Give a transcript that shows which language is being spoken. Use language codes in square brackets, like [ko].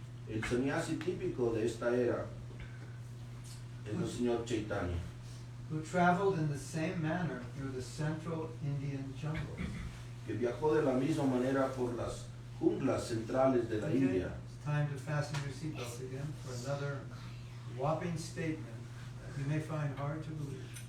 [es] El sannyasi típico de esta era es el señor Chaitanya, [en] who traveled in the same manner through the central Indian jungle. [es] que viajó de la misma manera por las junglas centrales de la [en] Okay, [es] India. [en] it's time to fasten your seatbelts again for another whopping statement that you may find hard to believe.